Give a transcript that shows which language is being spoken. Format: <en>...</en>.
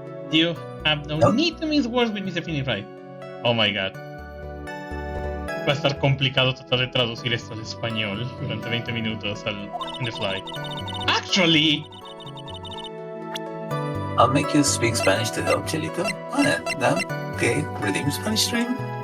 <en>You have no need to mince words with Mr. Finney Wright. Oh my god.</en> <es>Va a estar complicado tratar de traducir esto al español durante 20 minutos</es> <en>in the fly. Actually... I'll make you speak Spanish to help, Chelito. Okay, redeem Spanish stream.</en>